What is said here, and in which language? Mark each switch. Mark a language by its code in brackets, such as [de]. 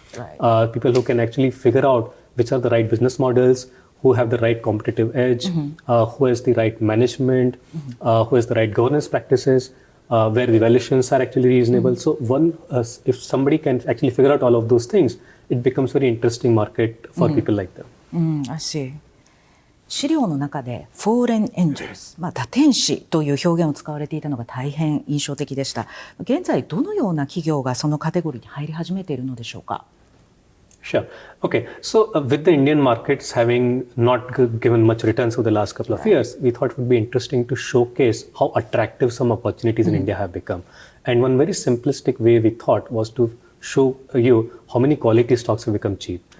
[en] People who can actually figure out which are the right business models, who have the right competitive edge, who has the right management, who has the right governance practices, where the valuations are actually reasonable. So if somebody can actually figure out all of those things, it becomes a very interesting market for people like them. I see. [ja] 資料の中でフォーレンエンジェルス、打天使という表現を使われていたのが大変印象的でした。現在どのような企業がそのカテゴリーに入り始めているのでしょうか？ [en] Sure. Okay. So with the Indian markets having not given much returns over the last couple of years, we thought it would be interesting to showcase how attractive some opportunities in India have become. And one very simplistic way we thought was to show you how many quality stocks have become cheap.